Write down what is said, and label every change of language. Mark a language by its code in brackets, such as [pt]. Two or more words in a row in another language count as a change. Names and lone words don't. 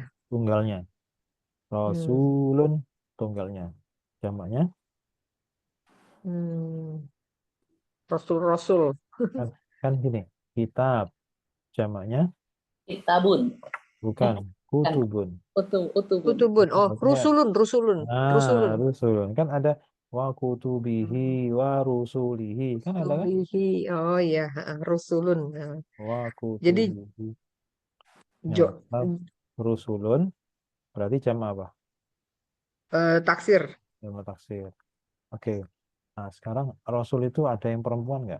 [id] Tunggalnya. Hmm. Rasulun tunggalnya. Jamaknya Hmm. Rasul, Rasul. kan, kan gini. Kitab jamaknya Kitabun. bukan Kan kutubun. utubun. Kutubun. Oh, Maksudnya Rusulun, Rusulun, Rusulun. rusulun kan ada [ar] وكتبه ورسله [id] kan ada kan? Rusulihi. Oh iya, Rusulun. Nah, Wa jadi kutubihi. Nah, jo, rusulun berarti jam apa? taksir. Jamak taksir. Oke. Nah, sekarang Rasul itu ada yang perempuan nggak?